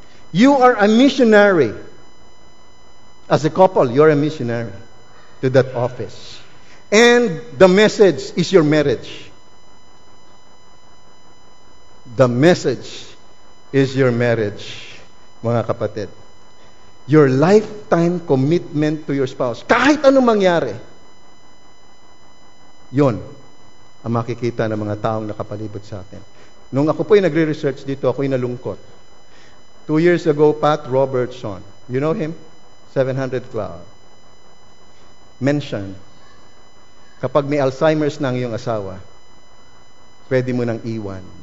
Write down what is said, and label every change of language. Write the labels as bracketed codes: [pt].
[en] You are a missionary. As a couple, you're a missionary to that office. And the message is your marriage. The message is your marriage. [tl] Mga kapatid, [en] your lifetime commitment to your spouse, [tl] kahit anong mangyari, yon ang makikita ng mga taong nakapalibot sa atin. Nung ako po'y nagre-research dito, ako'y nalungkot. [en] 2 years ago, Pat Robertson, you know him? 700 Club. [tl] Mention, kapag may Alzheimer's na ang iyong asawa, pwede mo nang iwan.